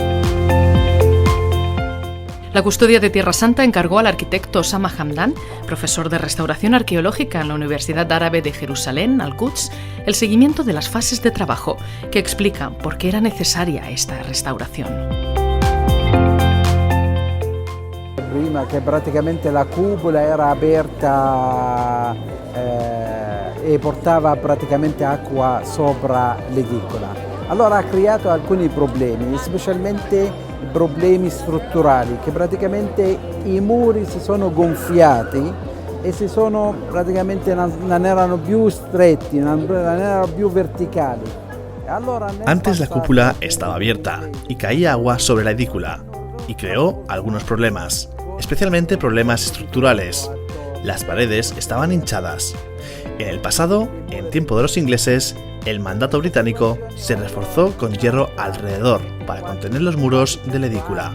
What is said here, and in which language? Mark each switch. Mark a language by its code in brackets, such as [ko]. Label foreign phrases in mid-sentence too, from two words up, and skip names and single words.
[es] La custodia de Tierra Santa encargó al arquitecto Osama Hamdan, profesor de restauración arqueológica en la Universidad Árabe de Jerusalén, Al-Quds, el seguimiento de las fases de trabajo, que explica por qué era necesaria esta restauración. [it] Prima che praticamente la cupola era aperta e portava praticamente acqua sopra l'edicola. Allora ha creato alcuni problemi, specialmente problemi strutturali, che praticamente i muri si sono gonfiati e non erano più stretti, non erano più verticali. [es] Antes la cúpula estaba abierta y caía agua sobre la edícula y creó algunos problemas, especialmente problemas estructurales. Las paredes estaban hinchadas. En el pasado, en tiempo de los ingleses, el mandato británico se reforzó con hierro alrededor para contener los muros de la edícula.